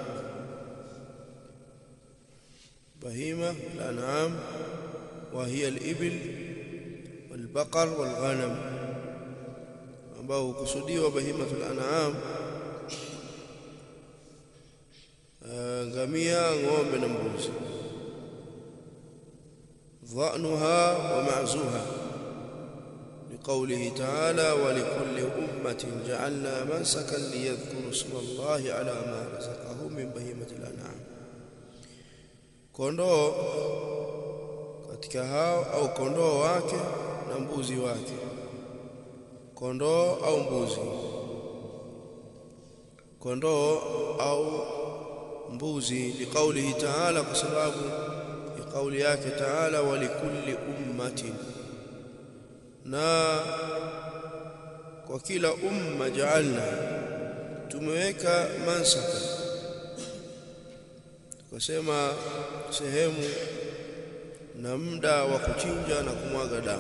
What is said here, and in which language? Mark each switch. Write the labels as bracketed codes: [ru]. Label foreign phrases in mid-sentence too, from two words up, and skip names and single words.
[ar] بهيمة الأنعام وهي الإبل والبقر والغنم, [sw] ambao kusudiwa [ar] بهيمة الأنعام [sw] ngamia, ng'ombe na mbuzi. [ar] ضأنها ومعزها, لقوله تعالى: ولكل أمة جعلنا منسكا ليذكروا اسم الله على ما رزقهم من بهيمة الأنعام. [sw] kondoo katika hao au kondoo wake na mbuzi wake, kondoo au mbuzi, kondoo au mbuzi. [ar] لقوله تعالى, [sw] kwa sababu ya kauli yake Taala: [ar] ولكل أمة, [sw] na kwa kila umma ja'alna, tumeweka mansaka, tukasema sehemu na muda wa kuchinja na kumwaga damu.